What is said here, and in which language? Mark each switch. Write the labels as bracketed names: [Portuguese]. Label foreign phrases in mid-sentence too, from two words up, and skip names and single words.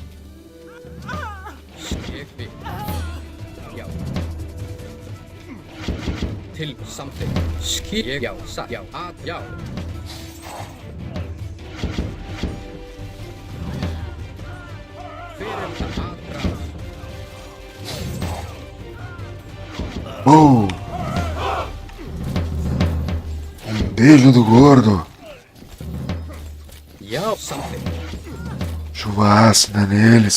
[Icelandic] Ég vil. Já. Samþykkt. Ég, já, satt. Já, já. Hver er það? Aðrás. Oh! [Portuguese] Beijo do gordo. [Icelandic] Já, samþykkt. [Portuguese] Chuva ácida neles.